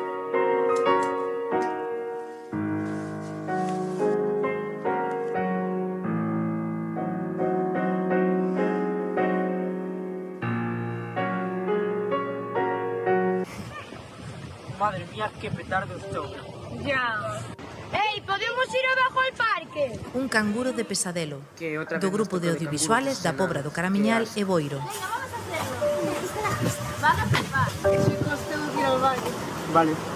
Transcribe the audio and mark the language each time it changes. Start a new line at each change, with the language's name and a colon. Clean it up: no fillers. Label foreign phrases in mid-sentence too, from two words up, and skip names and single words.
Spanish: Madre mía, qué petardo esto. Ya. ¡Ey, podemos ir abajo al parque!
Galician: Un canguro de pesadelo, do grupo de audiovisuales da Pobra do Caramiñal e Boiro.
Spanish: Van a flipar. Chicos, tengo que ir al baño. Vale.